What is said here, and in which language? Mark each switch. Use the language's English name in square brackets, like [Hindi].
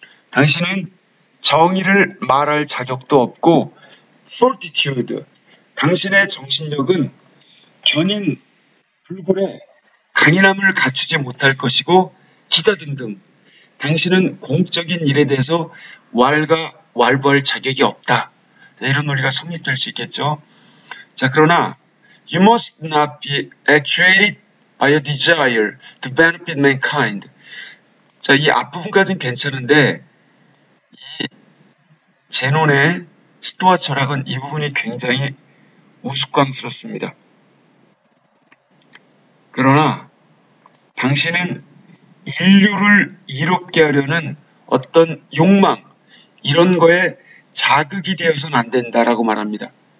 [Korean] 당신은 정의를 말할 자격도 없고 fortitude, 당신의 정신력은 견인, 불굴의 강인함을 갖추지 못할 것이고 기타 등등 당신은 공적인 일에 대해서 왈가왈부할 자격이 없다. 이런 논리가 성립될 수 있겠죠. 자, 그러나 [English] You must not be actuated by a desire to benefit mankind. [Korean] 자, 이 앞부분까지는 괜찮은데 이 제논의 스토아 철학은 이 부분이 굉장히 우스꽝스럽습니다. 그러나 당신은 인류를 이롭게 하려는 어떤 욕망, 이런 거에 자극이 되어서는 안 된다라고 말합니다.